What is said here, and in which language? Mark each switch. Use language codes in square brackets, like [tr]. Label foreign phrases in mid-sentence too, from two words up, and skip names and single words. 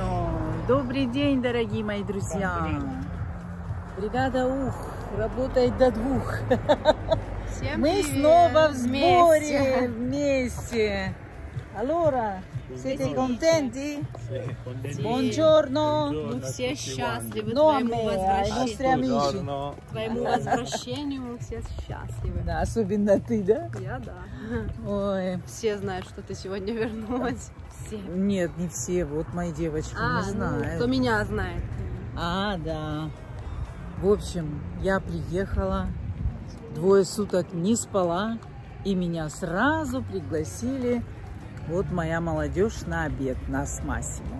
[ru] Добрый день, дорогие мои друзья. Бригада УХ работает до 2. Мы снова в сборе вместе. [it] Allora, siete contenti? Buongiorno. [ru] Мы все счастливы [it] Ai nostri amici. [ru] твоему возвращению, мы все счастливы. Да, особенно ты, да? Я, да. Ой. Все знают, что ты сегодня вернулась. Все. Нет, не все. Вот мои девочки не знают. Ну, кто меня знает. Да. В общем, я приехала, 2 суток не спала, и меня сразу пригласили, вот моя молодежь, на обед, нас с Массимо.